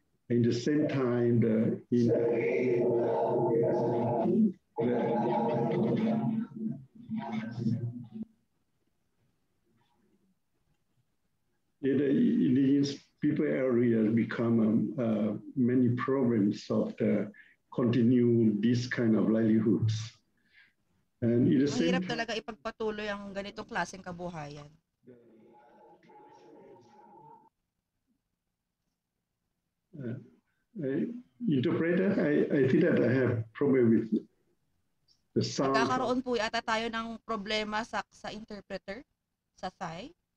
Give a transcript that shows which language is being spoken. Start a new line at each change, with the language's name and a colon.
English: At the same time, in the indigenous people area become many problems of the continue this kind of livelihoods. And in the same
Filipino: Mahirap talaga ipagpatuloy ang ganitong klaseng kabuhayan.
English: Interpreter, I think that I have problem with the sound.
Filipino: Nagkakaroon po yata tayo ng problema sa interpreter, sa Thai.